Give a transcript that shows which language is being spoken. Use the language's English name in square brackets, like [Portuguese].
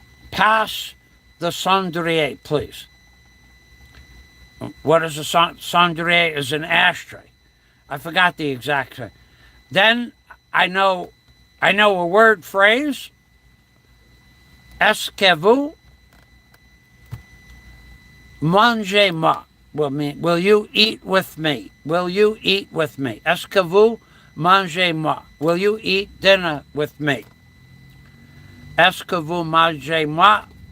[English] Pass the cendrier, please. What is a cendrier? Is an ashtray. I forgot the exact thing. Then I know a word phrase. [French] Est-ce que vous mangez-moi? [English] Will you eat with me? Will you eat with me? [French] Est-ce que vous mangez-moi? [English] Will you eat dinner with me? [French] Est-ce que vous mangez-moi?